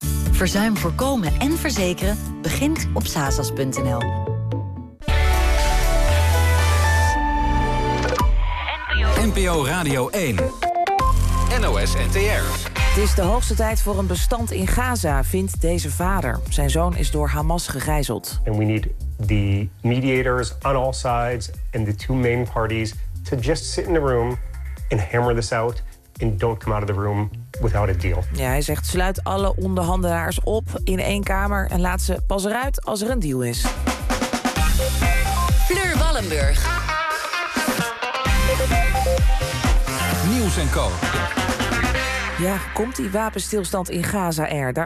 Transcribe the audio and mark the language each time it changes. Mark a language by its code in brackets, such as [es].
[nl] Verzuim voorkomen en verzekeren begint op sazas.nl. NPO Radio 1. NOS NTR. Het is de hoogste tijd voor een bestand in Gaza, vindt deze vader. Zijn zoon is door Hamas gegijzeld. [en] And we need the mediators on all sides and the two main parties to just sit in the room and hammer this out and don't come out of the room without a deal. [nl] Ja, hij zegt: sluit alle onderhandelaars op in één kamer en laat ze pas eruit als er een deal is. Fleur Wallenburg. Nieuws en Co. Ja, komt die wapenstilstand in Gaza er?